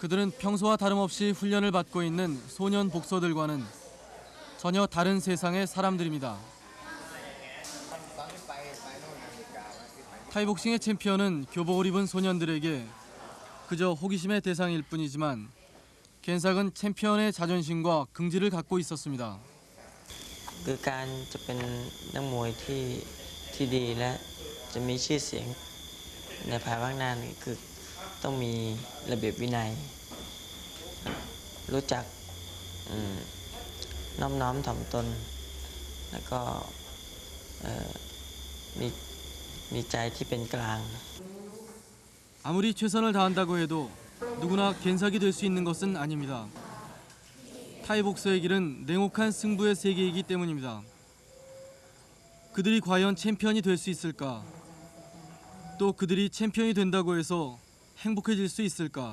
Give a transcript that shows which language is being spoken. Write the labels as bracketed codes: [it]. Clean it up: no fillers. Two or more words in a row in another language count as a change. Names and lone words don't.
[ko] 그들은 평소와 다름없이 훈련을 받고 있는 소년 복서들과는 전혀 다른 세상의 사람들입니다. 타이복싱의 챔피언은 교복을 입은 소년들에게 그저 호기심의 대상일 뿐이지만 겐삭은 챔피언의 자존심과 긍지를 갖고 있었습니다. [th] คือการจะเป็นนักมวยที่ดีและจะมีชื่อเสียงในภายภาคหน้านี่คือต้องมีระเบียบวินัย รู้จักน้อมน้อมถ่อมตน แล้วก็มีใจที่เป็นกลาง [ko] 아무리 최선을 다한다고 해도 누구나 겐삭이 될 수 있는 것은 아닙니다. 타이복서의 길은 냉혹한 승부의 세계이기 때문입니다. 그들이 과연 챔피언이 될 수 있을까? 또 그들이 챔피언이 된다고 해서 행복해질 수 있을까?